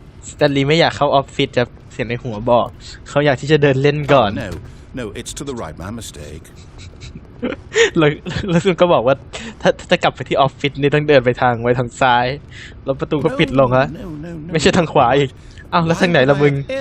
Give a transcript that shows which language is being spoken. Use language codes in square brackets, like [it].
[th] สแตนลีย์ไม่อยากเข้าออฟฟิศจะเสียงในหัวบอกเขาอยากที่จะเดินเล่นก่อน [en] No, it's to the right, my mistake. [th] แล้วซึ่งก็บอกว่าถ้าจะกลับไปที่ออฟฟิศนี่ต้องเดินไปทางซ้ายแล้วประตูก็ปิดลงฮะไม่ใช่ทางขวาอีกอ้าวแล้วทางไหนล่ะมึง